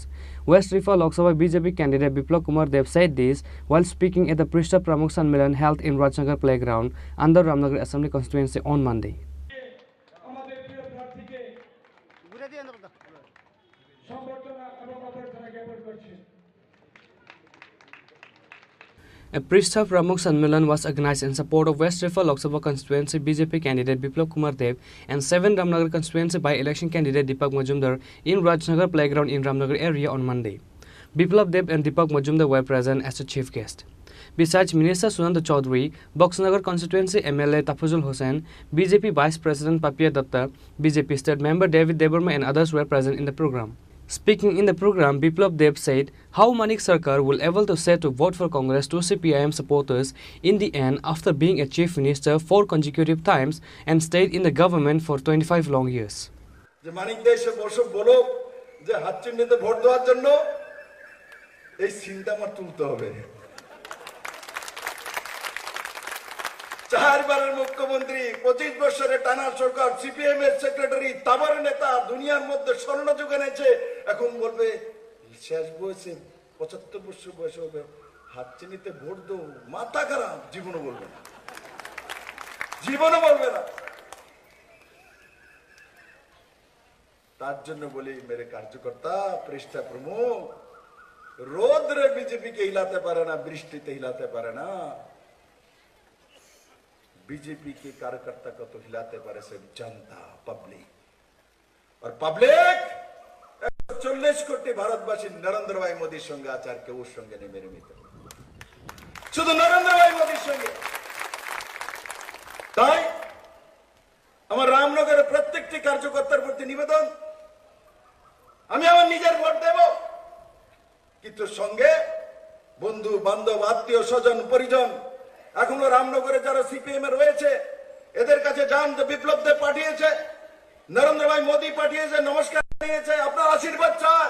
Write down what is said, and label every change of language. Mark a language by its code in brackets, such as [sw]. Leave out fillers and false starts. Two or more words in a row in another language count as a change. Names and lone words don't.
[en] West Rifa Lok Sabha BJP candidate Biplab Kumar Dev said this while speaking at the Prishta Pramukh Sanmelan held in Rajnagar Playground under Ramnagar Assembly constituency on Monday. A Prishta Pramukh Sanmelan was organized in support of West Rifa Lok Sabha constituency BJP candidate Biplab Kumar Dev and 7 Ramnagar constituency by-election candidate Deepak Majumdar in Rajnagar Playground in Ramnagar area on Monday. Biplab Dev and Deepak Majumdar were present as a chief guest. Besides Minister Sunanda Chaudhary, Boxnagar constituency MLA Tafuzul Hussain, BJP Vice President Papiya Datta, BJP State Member David Debarma and others were present in the program. Speaking in the program, Biplab Dev said how Manik Sarkar will able to say to vote for Congress to CPIM supporters in the end after being a chief minister 4 consecutive times and stayed in the government for 25 long years. [bn] যে মানিক দেশে বসে বলো যে হাত চিহ্নিতে ভোট দেওয়ার জন্য এই সিনটা আমার তুলতে হবে। 4বারের মুখ্যমন্ত্রী, 25 বছরের টানা সরকার, সিপিএম এর সেক্রেটারি, তাবার নেতা, দুনিয়ার মধ্যে স্বর্ণযুগ এনেছে, এখন বলবে শেষ বয়সে 75 বছর বয়সে হবে হাত চিহ্নিতে ভোট দেবো, মাথা খারাপ। জীবনও বলবে না, জীবনও বলবে না। তার জন্য বলি [hi] मेरे कार्यकर्ता, [bn] পৃষ্ঠা প্রমুখ, রোদ্রে বিজেপিকে হিলাতে পারে না, বৃষ্টিতে হিলাতে পারে না। [hi] बीजेपी के कार्यकर्ता को तो हिलाते पारे सिर्फ जनता, पब्लिक। और पब्लिक [bn] 140 কোটি ভারতবাসী নরেন্দ্র ভাই মোদীর সঙ্গে আছে, আর কেউ সঙ্গে নেই [hi] मेरे मित्र, [bn] শুধু নরেন্দ্র ভাই মোদীর সঙ্গে। তাই আমার রামনগরের প্রত্যেকটি কার্যকর্তার প্রতি নিবেদন, আমি আমার নিজের ভোট দেব, কিন্তু সঙ্গে বন্ধু বান্ধব, আত্মীয় স্বজন, পরিজন, এখনো রামনগরে যারা সিপিএম এ রয়েছে এদের কাছে যান, যে বিপ্লব দেব পাঠিয়েছে, নরেন্দ্র ভাই মোদী পাঠিয়েছে, নমস্কার জানিয়েছে, আপনার আশীর্বাদ চায়।